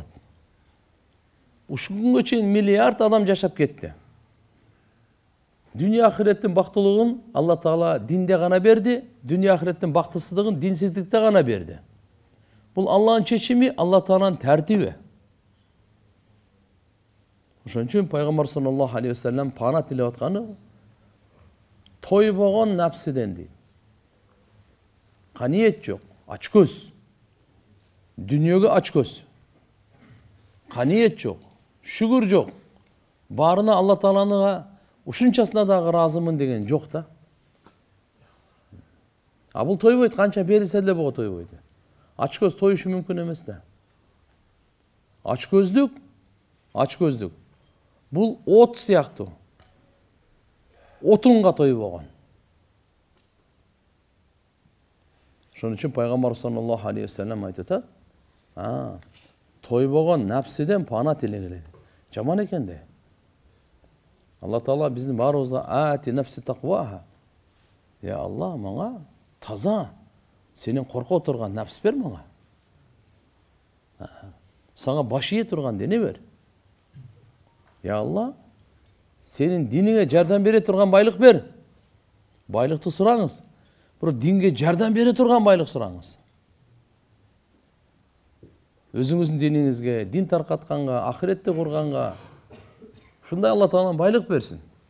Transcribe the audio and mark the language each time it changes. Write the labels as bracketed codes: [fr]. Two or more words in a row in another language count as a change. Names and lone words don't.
[ky] Ушул күнгө чейин миллиард адам жашап кетти. Дүйнө ахиреттин бактылыгын Алла Таала динде гана берди, дүйнө ахиреттин бактысыздыгын динсиздикте гана берди. Бул Алланын чечими, Алла Тааланын тартиби. Ошон үчүн Пайгамбар [ar] صلى الله عليه وسلم [ky] пана тилеп атканы тойбогон напсиден дейт. Каниет жок, ач көз. Дүнүйөгө ач көз. Каниет жок, шүгүр жок. Баарына Алла Тааланыга ушунчасына дагы ыраазымын деген жок да. Бул тойбойт, канча берилсе деле буга тойбойт. Ач көз тоюшу мүмкүн эмес да. Ач көздүк. Бул от сыяктуу. Отунга тойбогон. Ошон үчүн Пайгамбар [ar] صلى الله عليه وسلم [ky] айтып атат, тойбогон напсиден пана тилегиле. Жаман экен де. Алла Таала биздин баарыбызга [ar] آت نفسي تقواها. [ky] Я Алла, мага таза, сенин корко турган напс бер мага. Сага баш ие турган дене бер. Я Алла, Senin dinine жардам бере турган байлык бер. Байлыкты сураңыз. Бирок динге жардам бере турган байлык сураңыз. Өзүңүздүн диниңизге, дин таркатканга, ахиретти курганга ушундай Алла Таала байлык берсин.